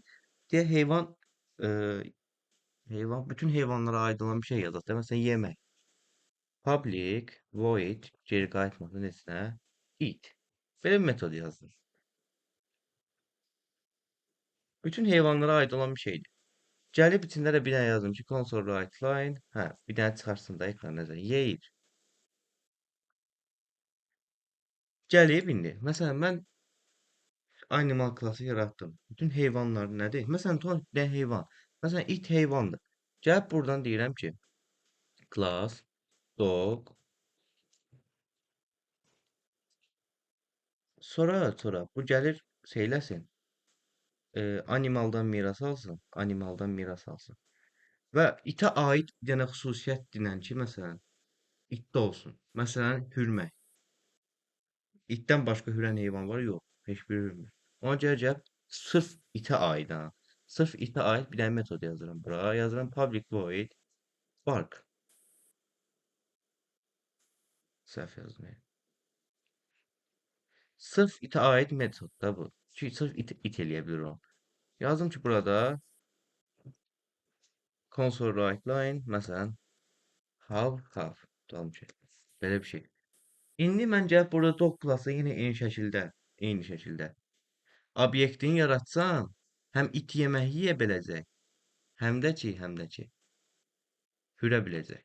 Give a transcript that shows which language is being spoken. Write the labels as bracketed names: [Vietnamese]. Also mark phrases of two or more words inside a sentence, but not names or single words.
[Azerbaijani] Deyək heyvan bütün heyvanlara aid olan bir şey yazaq da. Məsələn, yemək. [English] Public void [Azerbaijani] geri qayıtmadı neçə? Eat. Belə bir metod yazdım. Bütün heyvanlara aid olan bir şeydir. Gəlib içində də bir dənə yazdım ki, [English] console write line. [Azerbaijani] Hə, bir dənə çıxarsın da ekran nəzər. Yeyir. Gəlib indi. Məsələn, mən animal klassı yaratdım. Bütün heyvanlar nədir? Məsələn, tutaq bir dənə heyvan. Məsələn, it heyvandır. Gəlib buradan deyirəm ki, [English] class dog. [Azerbaijani] Sonra bu gəlir şeyləsin. Animaldan miras alsın. Və itə aid bir dənə xüsusiyyət dinən ki, məsələn, itdə olsun. Məsələn, hürmək. İtdən başqa hürən heyvan var? Yox, heç biri hürmür. Ona görə gəlib sırf itə aid ha. Sırf itə aid bir dənə metod yazıram bura. Yazıram [English] public void bark. [Azerbaijani] Səhv yazdım. Sırf itə aid metod da bu. Çünki sırf it eləyə bilir onu. Yazdım ki, burada [English] console write line [Azerbaijani] məsələn have tamam ki. Belə bir şey. İndi mən gəlib burada dog klassı yenə eyni şəkildə obyektini yaratsam, həm it yemək yeyə biləcək, həm də ki, hürə biləcək.